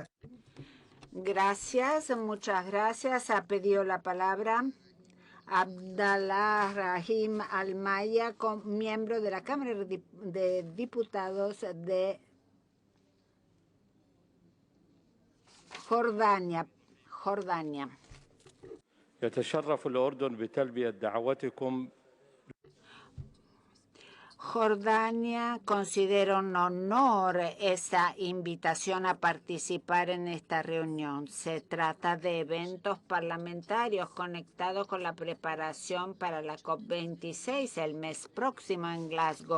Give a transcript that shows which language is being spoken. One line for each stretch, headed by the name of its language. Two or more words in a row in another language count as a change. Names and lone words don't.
Spanish: Gracias, muchas gracias. Ha pedido la palabra Abdallah Rahim Al-Maya, miembro de la Cámara de Diputados de Jordania.
Arabic: يتشرف الأردن بتلبية دعوتكم.
Spanish: Jordania considera un honor esa invitación a participar en esta reunión. Se trata de eventos parlamentarios conectados con la preparación para la COP26 el mes próximo en Glasgow.